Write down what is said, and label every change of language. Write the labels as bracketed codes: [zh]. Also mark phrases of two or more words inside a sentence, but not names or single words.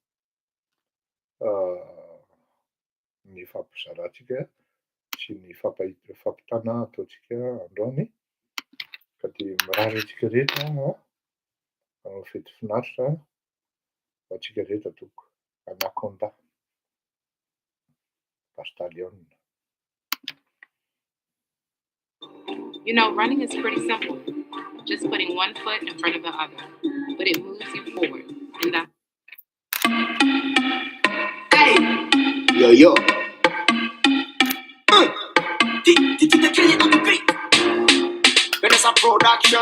[mg] ny fampizarantsika sy ny fampitana ataontsika androany, ka dia mirary antsika rehetra manao fety finaritra ho antsika rehetra tompoko. [en] Anaconda, Bastalion. You know, running is pretty simple. Just putting one foot in front of the other. But it moves you forward. And that... Hey! Yo. It's a production.